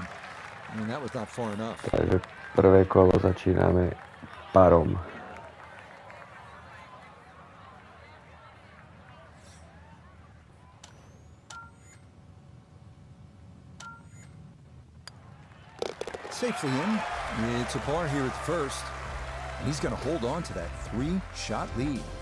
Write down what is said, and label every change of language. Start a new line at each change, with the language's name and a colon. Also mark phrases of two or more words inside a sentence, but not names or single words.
English: I mean, that was not far enough.
Slovak: Takže prvé kolo začíname parom.
English: Safely in. It's a par here at first. He's going to hold on to that 3-shot lead.